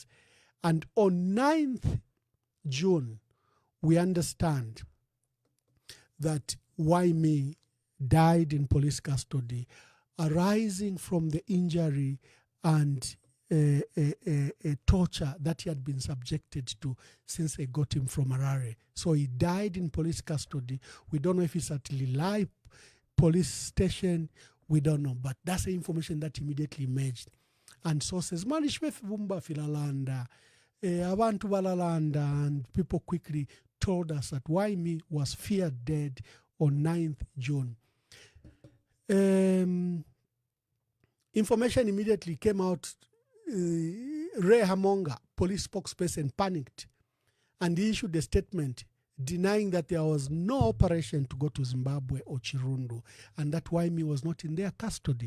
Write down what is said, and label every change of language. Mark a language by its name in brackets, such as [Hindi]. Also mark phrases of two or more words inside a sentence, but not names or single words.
[English] And on 9th June, we understand that Waimi died in police custody, arising from the injury and a torture that he had been subjected to since they got him from Harare. So he died in police custody. We don't know if it's at Lilai police station. We don't know, but that's the information that immediately emerged. And sources, [Bemba] filalanda, abantu balalanda, [English] and people quickly told us that Waimi was feared dead on 9th June. Information immediately came out. Ray Hamonga, police spokesperson, panicked, and he issued a statement denying that there was no operation to go to Zimbabwe or Chirundu, and that Waimi was not in their custody.